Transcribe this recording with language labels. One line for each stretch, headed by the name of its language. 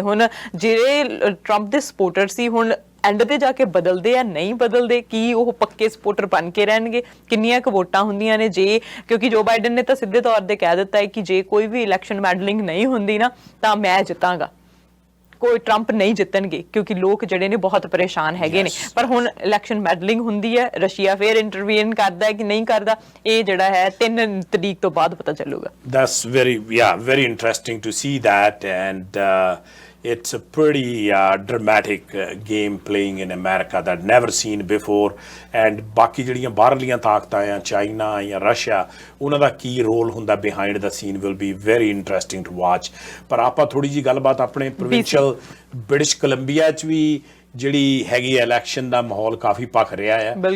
Punjabi: ਹੁਣ ਜਿਹੜੇ ਟਰੰਪ ਦੇ ਸਪੋਰਟਰ ਸੀ ਹੁਣ ਐਂਡ ਤੇ ਜਾ ਕੇ ਬਦਲਦੇ ਆ, ਨਹੀਂ ਬਦਲਦੇ, ਕੀ ਉਹ ਪੱਕੇ ਸਪੋਰਟਰ ਬਣ ਕੇ ਰਹਿਣਗੇ, ਕਿੰਨੀਆਂ ਕੁ ਵੋਟਾਂ ਹੁੰਦੀਆਂ ਨੇ ਜੇ, ਕਿਉਂਕਿ ਜੋ ਬਾਈਡਨ ਨੇ ਤਾਂ ਸਿੱਧੇ ਤੌਰ ਤੇ ਕਹਿ ਦਿੱਤਾ ਹੈ ਕਿ ਜੇ ਕੋਈ ਵੀ ਇਲੈਕਸ਼ਨ ਮੈਡਲਿੰਗ ਨਹੀਂ ਹੁੰਦੀ ਨਾ ਤਾਂ ਮੈਂ ਜਿੱਤਾਂਗਾ, ਕੋਈ ਟਰੰਪ ਨਹੀਂ ਜਿੱਤਣਗੇ, ਕਿਉਂਕਿ ਲੋਕ ਜਿਹੜੇ ਨੇ ਬਹੁਤ ਪਰੇਸ਼ਾਨ ਹੈਗੇ ਨੇ। ਪਰ ਹੁਣ ਇਲੈਕਸ਼ਨ ਮੈਡਲਿੰਗ ਹੁੰਦੀ ਹੈ, ਰਸ਼ੀਆ ਫੇਰ ਇੰਟਰਵੀਨ ਕਰਦਾ ਹੈ ਕਿ ਨਹੀਂ ਕਰਦਾ, ਇਹ ਜਿਹੜਾ ਹੈ 3 ਤਰੀਕ ਤੋਂ ਬਾਅਦ ਪਤਾ ਚੱਲੂਗਾ।
English: That's very interesting to see that, and it's a pretty dramatic game playing in America that never seen before.
Punjabi: And ਬਾਕੀ ਜਿਹੜੀਆਂ ਬਾਹਰਲੀਆਂ ਤਾਕਤਾਂ ਆ, ਚਾਈਨਾ ਜਾਂ ਰਸ਼ੀਆ, ਉਹਨਾਂ ਦਾ ਕੀ ਰੋਲ ਹੁੰਦਾ
English: behind the scene will be very interesting to watch.
Punjabi: ਪਰ ਆਪਾਂ ਥੋੜੀ ਜੀ ਗੱਲਬਾਤ ਆਪਣੇ ਪ੍ਰੋਵਿੰਸ਼ੀਅਲ ਬ੍ਰਿਟਿਸ਼ ਕੋਲੰਬੀਆ 'ਚ ਵੀ ਜਿਹੜੀ ਹੈਗੀ ਇਲੈਕਸ਼ਨ ਦਾ ਮਾਹੌਲ ਕਾਫੀ ਭਖ ਰਿਹਾ ਹੈ।